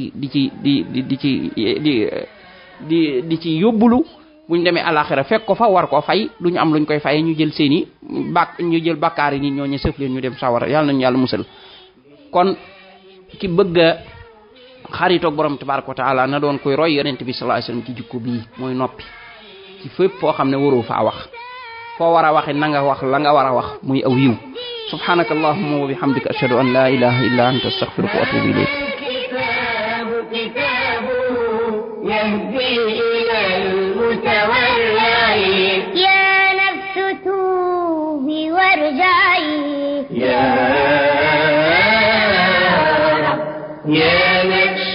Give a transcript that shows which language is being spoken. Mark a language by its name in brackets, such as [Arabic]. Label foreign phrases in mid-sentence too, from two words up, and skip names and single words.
[Wolof] di ci yóbbulu buñ demee alaxira fekk ko fa war koo fay duñu am luñ koy faye ñu jël bakkaar yi nit ñoo ñu sëf leen ñu dem sawara yàlla nañu yàlla musal kon ki bëgg a xaritoog borom [Arabic] تبارك وتعالى [Wolof] na doon koy roy yonent bi [Arabic] صلى الله عليه وسلم [Wolof] ci jikko bii mooy noppi ci fépp foo xam ne waroo faa wax foo war a waxe na nga wax la nga war a wax muy aw yiw [Arabic] سبحانك اللهم وبحمدك أشهد أن لا إله إلا أنت أستغفرك وأتوب إليك يا نفس توبي وارجعي يا نفس